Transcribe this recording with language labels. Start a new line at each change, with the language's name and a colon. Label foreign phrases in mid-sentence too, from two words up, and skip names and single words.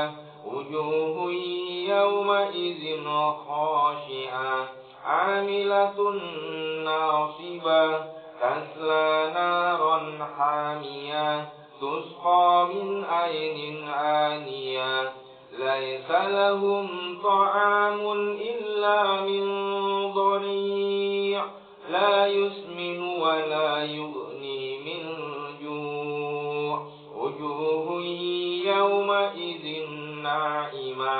Arabic: وجوه يومئذ خاشعة. عاملة ناصبة. تصلى نارا حامية. تسقى من عين آنية. ليس لهم طعام إلا من ضريع'. لا يسمن ولا يغني من جوع'. وجوه يومئذ ناعمة.